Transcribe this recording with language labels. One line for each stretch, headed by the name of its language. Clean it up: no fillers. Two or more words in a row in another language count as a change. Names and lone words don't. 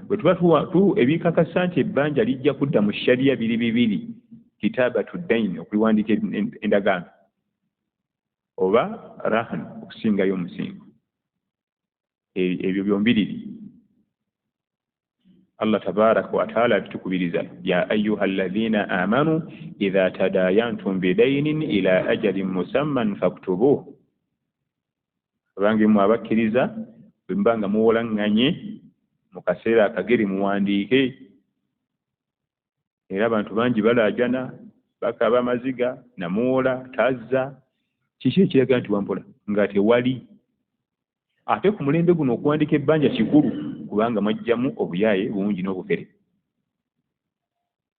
Ganda: Bwe tuba ebikakasa nti ebbanja lijja kudda mu shariya bibiri,
Arabic: كتابة الدين,
Ganda: okuliwandiika endagaano, oba rahan, okusingayo omusingo. Ebyo byombiriri
Arabic: الله تبارك وتعالى
Ganda: tukubiriza,
Arabic: يا أيها الذين آمنوا إذا تداينتم بدين إلى أجل مسمى فاكتبوه.
Ganda: Abange mu abakkiriza bwe mbanga muwolaŋŋanye mu kaseera akagere muwandiike. Era abantu bangi balaajana bakaba amaziga namuwola tazza. Kiki ekiraga nti wampola nga tewali? Ate ku mulembe guno okuwandiika ebbanja kikulu kubanga mwajjamu obuyaaye bungi n'obufere.